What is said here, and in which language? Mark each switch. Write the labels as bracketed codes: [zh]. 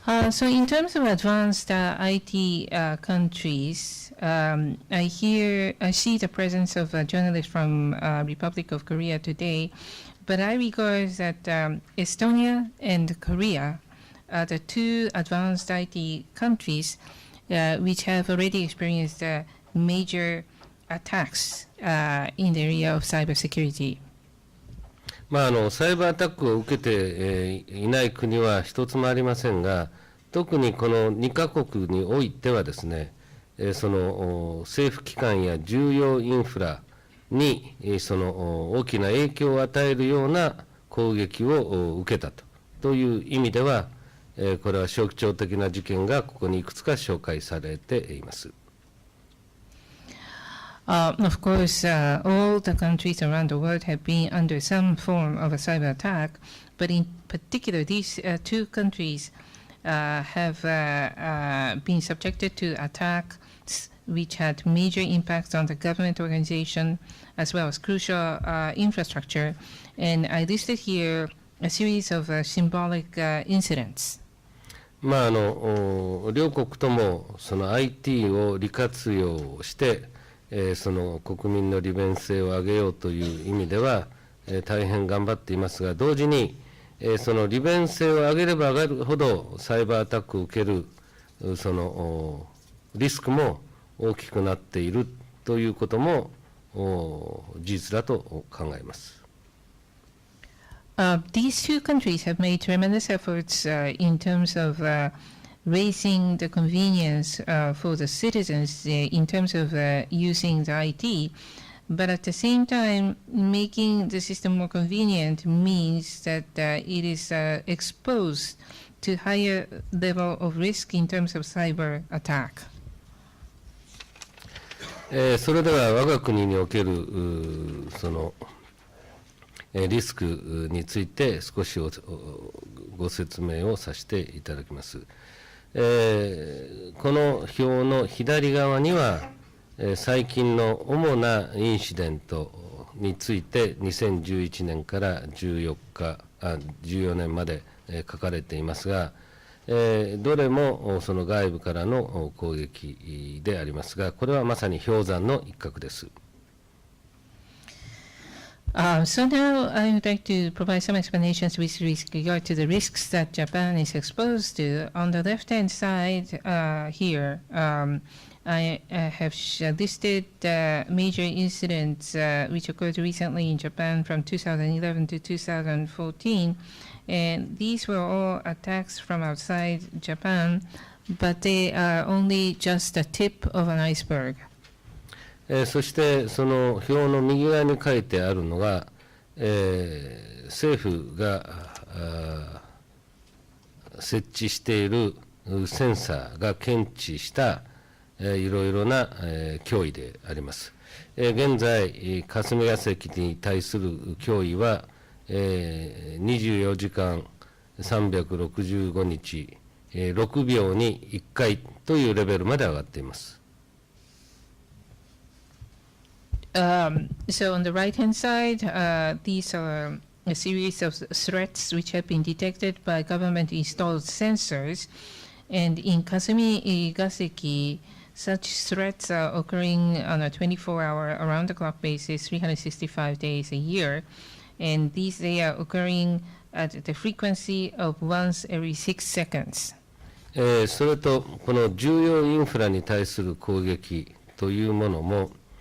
[en] So in terms of advanced IT countries, I see the presence of a journalist from Republic of Korea today, but I regard that Estonia and Korea are the two advanced IT countries which have already experienced major attacks in the area of cybersecurity. [ja] サイバーアタックを受けていない国は一つもありませんが、特にこの2カ国においてはですね、その政府機関や重要インフラにその大きな影響を与えるような攻撃を受けたという意味では、これは象徴的な事件がここにいくつか紹介されています。 [en] Of course, all the countries around the world have been under some form of a cyber attack, but in particular, these two countries have been subjected to attacks which had major impacts on the government organization as well as crucial infrastructure. And I listed here a series of symbolic incidents. [ja] 両国ともその IT を利活用して、その国民の利便性を上げようという意味では、大変頑張っていますが、同時に、その利便性を上げれば上がるほどサイバーアタックを受けるそのリスクも大きくなっているということも事実だと考えます。 [en] These two countries have made tremendous efforts in terms of raising the convenience for the citizens in terms of using the IT, but at the same time, making the system more convenient means that it is exposed to higher level of risk in terms of cyber attack. [ja] それでは我が国におけるそのリスクについて少しご説明をさせていただきます。この表の左側には、最近の主なインシデントについて2011年から14年まで書かれていますが、どれもその外部からの攻撃でありますが、これはまさに氷山の一角です。 [en] So now I would like to provide some explanations with regard to the risks that Japan is exposed to. On the left-hand side here, I have listed major incidents which occurred recently in Japan from 2011 to 2014, and these were all attacks from outside Japan, but they are only just the tip of an iceberg. [ja] そしてその表の右側に書いてあるのが、政府が設置しているセンサーが検知したいろいろな脅威であります。現在、霞が関に対する脅威は24時間365日6秒に1回というレベルまで上がっています。 [en] So on the right-hand side, these are a series of threats which have been detected by government-installed sensors. And in Kasumi Gaseki, such threats are occurring on a 24-hour around-the-clock basis, 365 days a year. And they are occurring at the frequency of once every 6 seconds. [ja] それと、この重要インフラに対する攻撃というものも、